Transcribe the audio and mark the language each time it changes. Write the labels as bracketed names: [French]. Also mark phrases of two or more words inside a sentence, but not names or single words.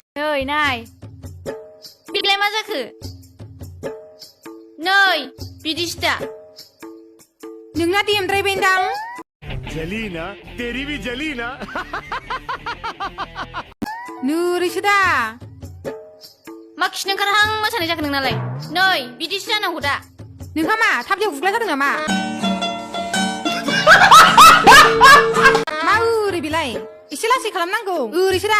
[Bodo] नै नाय बिलाय मा जाखो नै बिदिसो दा नोंना देमद्रायबायदां [Hindi] जली ना तेरी भी जली ना [Bodo] नोरैसो दा मा खिनो ओंखारहां मोसानाय जाखो नोंनालाय नै बिदिसो जानांगौ दा नोंहा मा थाबलियाव गुग्ला जादों नामा मा ओरै बेलाय एसे लासै खालामनांगौ ओरैसो दा